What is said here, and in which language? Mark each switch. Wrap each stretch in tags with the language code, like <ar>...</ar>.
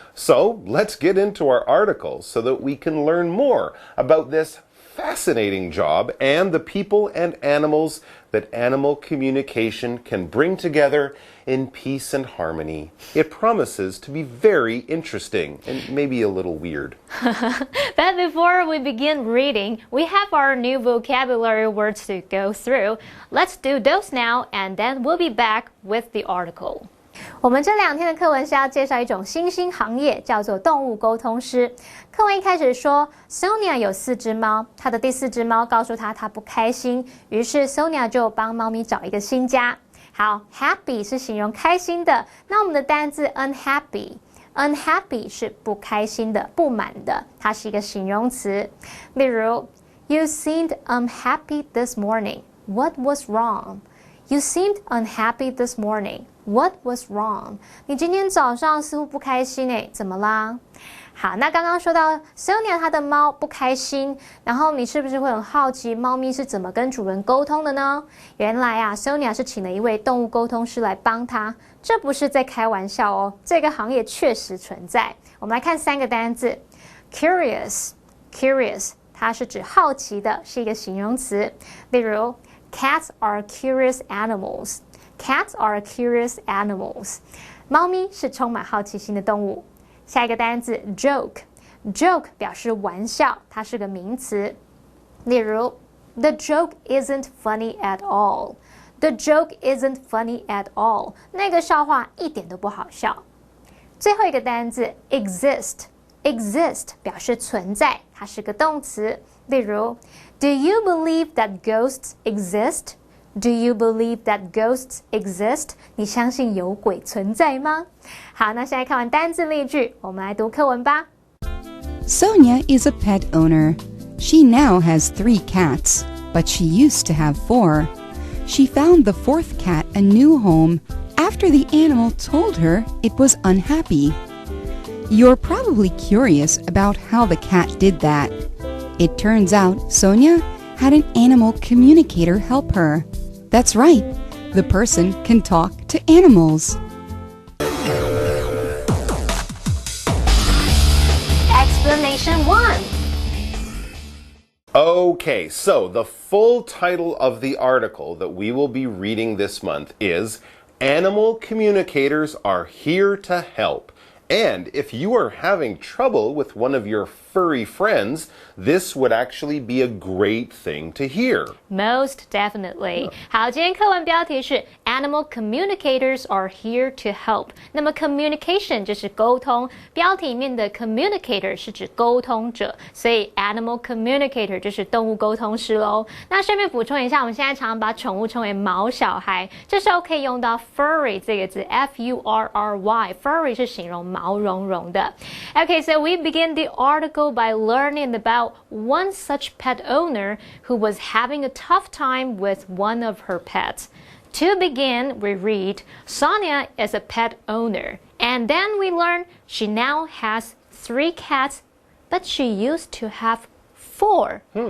<en>So let's get into our article so that we can learn more about this fascinating job and the people and animals that animal communication can bring together in peace and harmony. It promises to be very interesting and maybe a little weird. But before we begin reading, we have our new vocabulary words to go through. Let's do those now, and then we'll be back with the article.</en> <zh>我们这2天的课文是要介绍一种新兴行业，叫做动物沟通师。课文一开始说 Sonia 有4只猫，她的第4只猫告诉她不开心，于是 Sonia 就帮猫咪找一个新家。好 ，happy 是形容开心的，那我们的单字 unhappy 是不开心的、不满的，它是一个形容词。</zh> <en>例如 You seemed unhappy this morning. What was wrong? You seemed unhappy this morning. What was wrong?</en> <zh>你今天早上似乎不开心诶，怎么啦？好，那刚刚说到 Sonia 她的猫不开心，然后你是不是会很好奇猫咪是怎么跟主人沟通的呢？原来啊 Sonia 是请了一位动物沟通师来帮她，这不是在开玩笑哦，这个行业确实存在。我们来看3个单字 Curious 它是指好奇的，是一个形容词。</zh> <en>例如 Cats are curious animals. Cats are curious animals.</en> <zh>猫咪是充满好奇心的动物。下一个单字 joke 表示玩笑，它是个名词。</zh> <en>例如 The joke isn't funny at all. The joke isn't funny at all.</en> <zh>那个笑话一点都不好笑。最后一个单字 exist 表示存在，它是个动词。</zh> <en>例如 Do you believe that ghosts exist? Do you believe that ghosts exist?</en> <zh>你相信有鬼存在吗？好，那现在看完单字例句，我们来读课文吧。</zh> <en>Sonia is a pet owner. She now has 3 cats, but she used to have 4. She found the 4th cat a new home after the animal told her it was unhappy. You're probably curious about how the cat did that. It turns out Sonia had an animal communicator help her. That's right. The person can talk to animals. Explanation 1. Okay, so the full title of the article that we will be reading this month is Animal Communicators Are Here to Help. And if you are having trouble with one of your furry friends, this would actually be a great thing to hear. Most definitely.</en> <zh>好，今天课文标题是</zh> <en>Animal Communicators Are Here to Help.</en> <zh>那么 communication 就是沟通，标题里面的 communicator 是指沟通者，所以 Animal Communicator 就是动物沟通师咯。那顺便补充一下，我们现在常常把宠物称为毛小孩，这时候可以用到 furry 这个字 F-U-R-R-Y. Furry 是形容毛茸茸的。</zh> <en>Okay, so we begin the article by learning about one such pet owner who was having a tough time with one of her pets. To begin, we read, Sonia is a pet owner. And then we learn she now has 3 cats, but she used to have 4.</en>